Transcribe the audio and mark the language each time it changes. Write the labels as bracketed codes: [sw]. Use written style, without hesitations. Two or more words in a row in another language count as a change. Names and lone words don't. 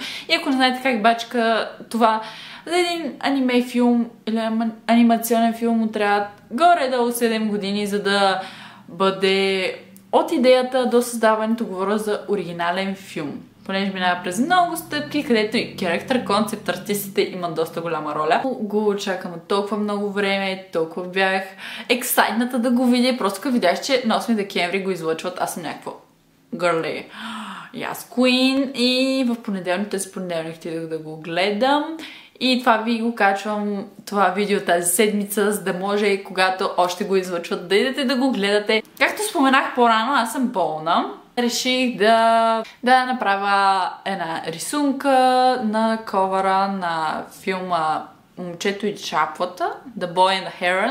[bg] И ако не знаете как бачка това, за един аниме филм или анимационен филм му трябва горе-долу 7 години, за да бъде от идеята до създаването, говоря за оригинален филм. Понеже минава през много стъпки, където и [en] Character Concept [bg] артистите имат доста голяма роля. Го чакам от толкова много време, толкова бях ексайтната да го видя. Просто като видях, че на 8 декември го излъчват, аз съм някакво girly. [en] Yes, Queen. [bg] И в понеделник отидох да го гледам. И това ви го качвам, това видео тази седмица, за да може, когато още го излъчват, да идете да го гледате. Както споменах по-рано, аз съм болна. Реших да направя една рисунка на ковъра на филма Момчето и чапвата, [en] The Boy and the Heron.